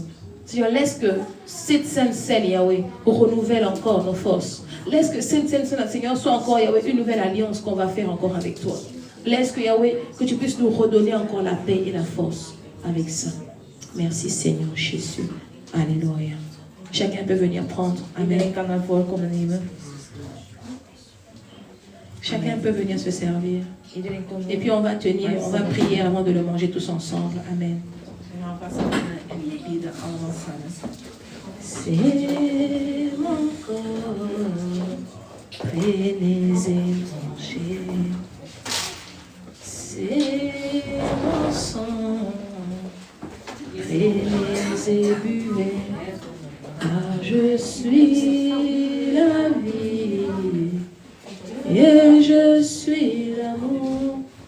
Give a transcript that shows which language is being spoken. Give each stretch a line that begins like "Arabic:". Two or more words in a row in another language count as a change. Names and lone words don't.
French: Seigneur, laisse que cette sainte scène, Yahweh, renouvelle encore nos forces. Laisse que cette sainte scène, Seigneur, soit encore, Yahweh, une nouvelle alliance qu'on va faire encore avec toi. Laisse que, Yahweh, que tu puisses nous redonner encore la paix et la force avec ça. Merci, Seigneur Jésus. Alléluia. Chacun peut venir prendre. Amen.
Dutch: Iedereen kan naar voren komen nemen.
French: Chacun peut venir se servir.
Dutch: Iedereen komt.
French: Et puis on va tenir, on va prier avant de le manger tous ensemble. Amen.
Dutch: En dan gaan we samen en we bidden allemaal samen.
French: C'est mon corps, prenez et mangez. C'est mon sang, prenez et buvez. Car je suis la vie et je suis l'amour.